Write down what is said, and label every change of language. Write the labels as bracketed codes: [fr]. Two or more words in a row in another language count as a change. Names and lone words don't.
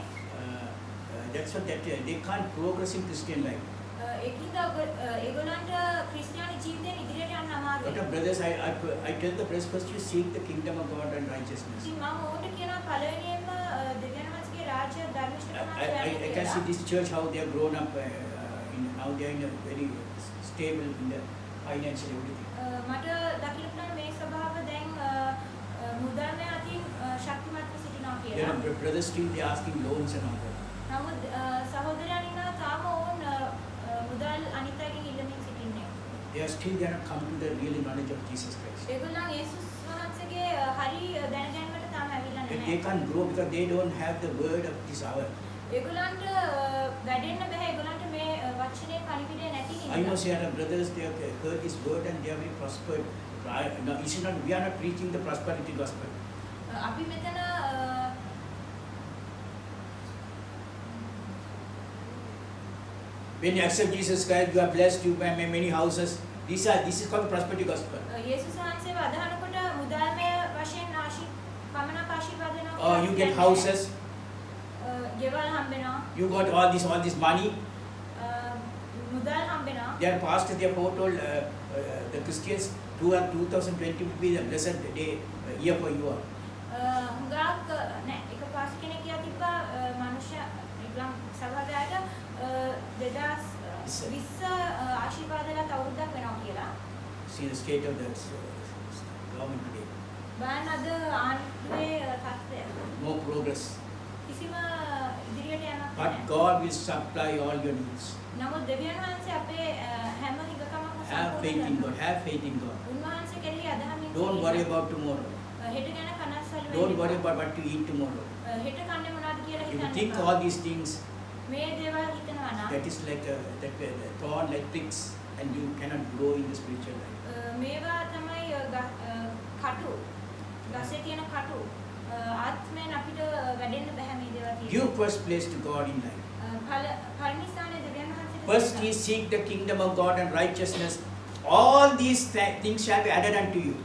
[en] That's what they can't progress in Christian life. [si] ඒකින්ද ඒගොල්ලන්ට ක්‍රිස්තියානි ජීවිතයෙන් ඉදිරියට යන්න අමාරුයි. [en] But brothers, I tell the brothers first you seek the kingdom of God and righteousness. [si] ඉතින් මම ඕකට කියනවා පළවෙනියෙන්ම දෙවියන් වහන්සේගේ රාජ්‍ය ධර්මිෂ්ඨකම [en] I can see this church how they are grown up. Now they are in a very stable in the financial everything. [si] මට දකින්න පුළුවන් මේ ස්වභාව දැන් මුදල්මය අතින් ශක්තිමත්ව සිටිනවා [en] There [si] කියලා. [en] are brothers still they are asking loans and all that. [si] නමුත් සහෝදරයන් ඉන්නවා තාම ඔවුන් මුදල් අනිත් අයගෙන් ඉල්ලමින් සිටින්නේ. [en] They are still they are not come to the real knowledge of Jesus Christ. [si] ඒගොල්ලන් යේසුස් වහන්සේගේ හරි දැනගැනීමට තාම ඇවිල්ලා [en] But [si] නැහැ. [en] they can't grow because they don't have the word of this hour. [si] ඒගොල්ලන්ට වැඩෙන්න බෑ ඒගොල්ලන්ට මේ වචනේ පණිවිඩය නැති [en] I know [si] හින්දා. [en] there are brothers they have heard this word and they are very prospered. No, it's not, we are not preaching the prosperity gospel. [si] අපි මෙතන [en] When you accept Jesus Christ, you are blessed, you have many houses. This is called the prosperity gospel. [si] යේසුස් වහන්සේව අදහනකොට මුදල්මය වශයෙන් පමණක් ආශිර්වාද වෙනවා. [en] Oh, you get houses, [si] ගෙවල් හම්බෙනවා. [en] you got all this money. [si] මුදල් හම්බෙනවා. [en] They are pastors, they have foretold the Christians 2020 will be the blessed day, year for you all. [si] හුඟක් නෑ එක පාස් කෙනෙක් කියලා තිබ්බා මනුෂ්‍ය ඉක්ලම් සභාවයට 2020 ආශිර්වාදලත් අවුරුද්දක් වෙනවා කියලා. [en] See the state of the government today. [si] බලන්න අද ආණ්ඩුවේ තත්ත්වය. [en] No progress. [si] කිසිම ඉදිරියට යන්නක් [en] But [si] නැහැ. [en] God will supply all your needs. [si] නමුත් දෙවියන් වහන්සේ අපේ හැම හිඟකමක්ම [en] Have faith in God. Have faith in God. [si] උන්වහන්සේ කෙරෙහි අදහමින් [en] Don't worry about tomorrow. [si] හෙට ගැන කනස්සල්ල [en] Don't worry about what to eat tomorrow. [si] හෙට කන්නේ මොනවද කියලා [en] If you [si] හිතන්න [en] think [si] එපා. [en] all these things, [si] මේ දේවල් හිතනවා නම් [en] that is like a thorn like pricks, and you cannot grow in the spiritual life. [si] මේවා තමයි කටු ගසේ තියෙන කටු ආත්මයෙන් අපිට වැඩෙන්න බෑ මේ දේවල් තියෙන. [en] Give first place to God in life. [si] පළවෙනි ස්ථානයේ දෙවියන් වහන්සේට [en] First ye seek the kingdom of God and righteousness. All these things shall be added unto you.